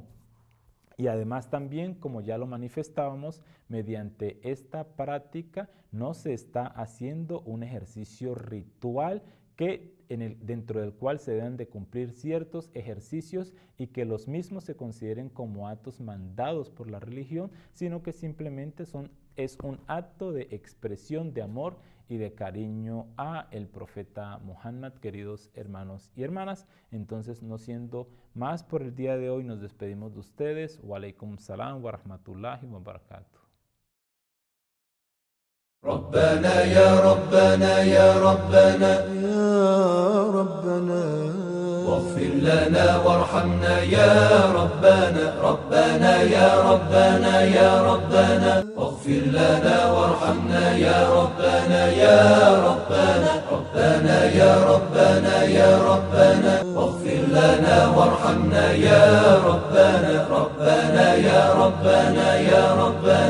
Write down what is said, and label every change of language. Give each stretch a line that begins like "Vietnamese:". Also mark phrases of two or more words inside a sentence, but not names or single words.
Spanish: también, como ya lo manifestábamos, mediante esta práctica no se está haciendo un ejercicio ritual dentro del cual se deben de cumplir ciertos ejercicios y que los mismos se consideren como actos mandados por la religión, sino que simplemente es un acto de expresión de amor y de cariño a el profeta Muhammad, queridos hermanos y hermanas. Entonces, no siendo más por el día de hoy, nos despedimos de ustedes.
Arabic: وعليكم السلام ورحمة الله وبركاته. ربنا يا ربنا يا ربنا يا ربنا واغفر لنا وارحمنا يا ربنا ربنا يا ربنا يا ربنا واغفر لنا وارحمنا يا ربنا يا ربنا ربنا يا ربنا يا ربنا واغفر لنا وارحمنا يا ربنا ربنا يا ربنا يا ربنا